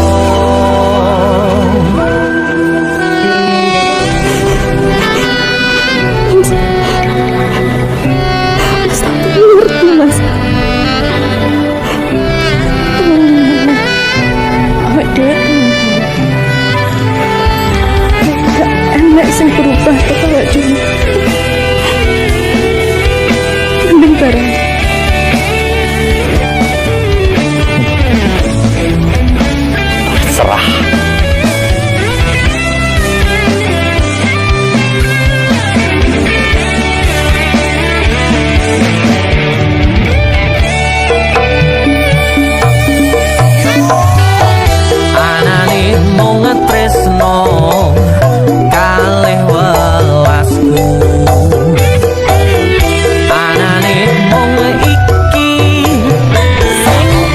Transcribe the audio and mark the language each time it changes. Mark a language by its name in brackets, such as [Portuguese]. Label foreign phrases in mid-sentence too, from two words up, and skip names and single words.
[Javanese] Ngerti mas. Awak dek gak enak sing berubah ke awak dulu. Mending bareng. Serah. anane mung tresno kalih welasku anane mung iki sing